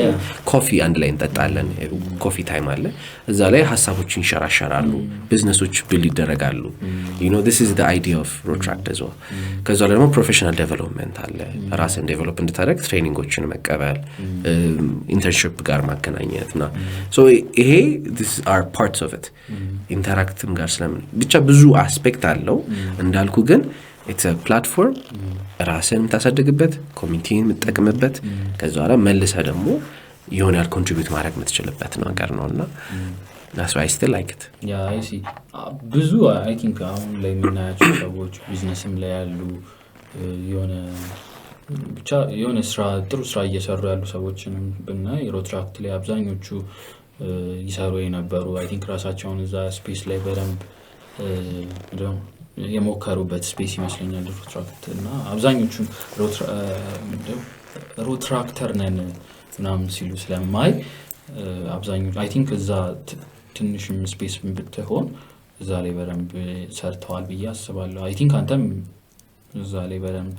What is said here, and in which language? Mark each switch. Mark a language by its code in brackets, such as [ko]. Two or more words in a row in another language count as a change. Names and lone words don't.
[am] ኮፊ አንድ ላይ እንጠጣለን። [en] coffee time [am] አለ። እዛ ላይ ሀሳቦች ይንሸራሸራሉ፣ ቢዝነሶች ቢልድ ይደረጋሉ። [en] you know this is the idea of Rotract as well። [am] ከዛ ደግሞ [en] professional development [am] አለ። ራስን ዴቨሎፕ እንድታደርግ ትሬኒንጎችን መቀበል፣ ኢንተርንሺፕ ጋር ማገናኘትና so ይሄ [en] this are parts of it። [am] ኢንተራክትም ጋር ስለምን ብቻ ብዙ አስፔክት አለው እንዳልኩ ግን [en] it's a platform [am] ራስን የምታሳድግበት ኮሚኒቲን የምትጠቅምበት ከዛ በኋላ መልሰህ ደግሞ የሆነ ኮንትሪቢዩት ማድረግ የምትችልበት ነገር ነውና [en] that's why I still like it። yeah I see [am] ብዙ [en] I think [am] አሁን ላይ የምናያቸው ሰዎች ቢዝነስም ላይ ያሉ የሆነ ብቻ የሆነ ጥሩ ስራ እየሰሩ ያሉ ሰዎችንም ብናይ ሮትራክት ላይ አብዛኞቹ ይሰሩ የነበሩ [en] I think [am] ራሳቸውን እዛ ስፔስ ላይ በደንብ የሞከሩበት ስፔስ ይመስለኛል ሮትራክት እና አብዛኞቹ ሮትራክተር ነን ምናምን ሲሉ ስለማይ አብዛኞቹ [en] I think [am] እዛ ትንሽም ስፔስ ብትሆን እዛ ላይ በደንብ ሰርተዋል ብዬ አስባለሁ። [en] I think [am] አንተም እዛ ላይ በደንብ